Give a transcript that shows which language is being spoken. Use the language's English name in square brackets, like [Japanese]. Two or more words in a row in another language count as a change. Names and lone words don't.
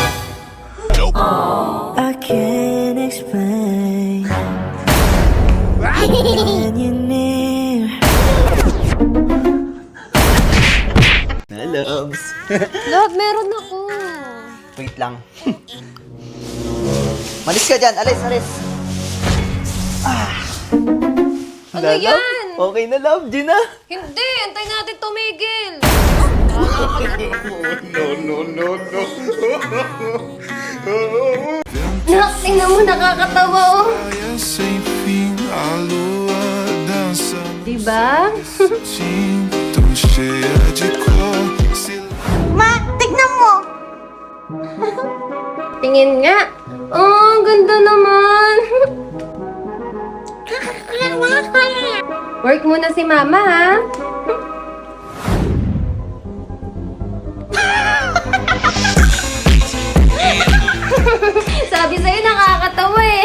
[English] I can't explain. When you're near, [Filipino] Na loves. Love, meron ako. Wait lang. Malis ka dyan. Alis, alis. Ano yan? Okay na, love. Gina. Hindi, antay natin tumigil. Nak, tingnan mo, nakakatawa oh. [Portuguese] Sem fim, a lua dança. [Filipino] Diba? [Portuguese] Tão cheia de cor. [Filipino] Tingin nga. Oh, ang ganda naman. Work muna si mama, ha? Sabi sa'yo, nakakatawa eh.